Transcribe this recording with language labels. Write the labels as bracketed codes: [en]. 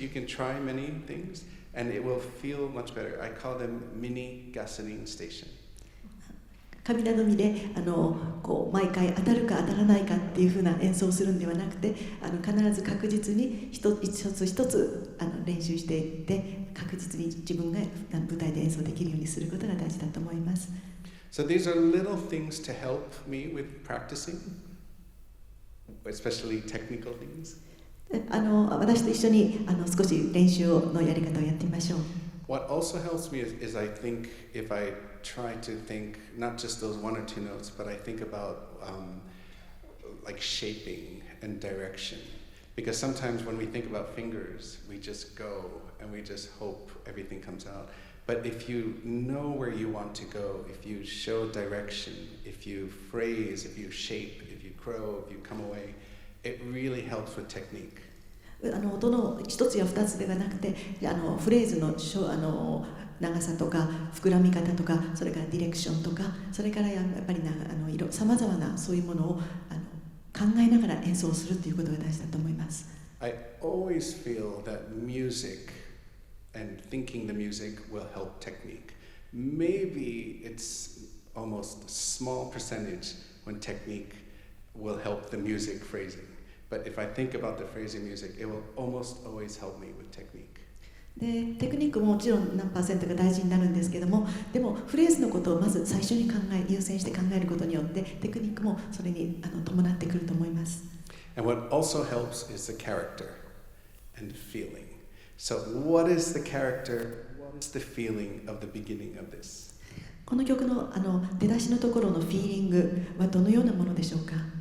[en] You can try many things and it will feel much better. I call them mini gasoline station. [ja] 神頼みでこう毎回当たるか当たらないかっていう風な演奏をするんではなくて必ず確実に一つ一つ練習していって確実に自分が舞台で演奏できるようにすることが大事だと思います。 [en] So these are little things to help me with practicing, especially technical things. [ja] 私と一緒に少し練習のやり方をやってみましょう。 [en] What also helps me is I think if I try to think not just those one or two notes, but I think about like shaping and direction. Because sometimes when we think about fingers, we just go and we just hope everything comes out. But if you know where you want to go, if you show direction, if you phrase, if you shape, if you crow, if you come away, it really helps with technique. [ja] 音の一つや二つではなくてフレーズの長さとか膨らみ方とかそれからディレクションとかそれからやっぱりさまざまなそういうものを考えながら演奏するということが大事だと思います。 [en] I always feel that music and thinking the music will help technique. Maybe it's almost a small percentage when technique will help the music phrasing.But if I think about the phrasing music, it will almost always help me with technique. [ja] でテクニックももちろん何%が大事になるんですけども、でもフレーズのことをまず最初に優先して考えることによってテクニックもそれに伴ってくると思います。 [en] And what also helps is the character and feeling. So what is the character? What is the feeling of the beginning of this? [ja] この曲の出だしのところのフィーリングはどのようなものでしょうか？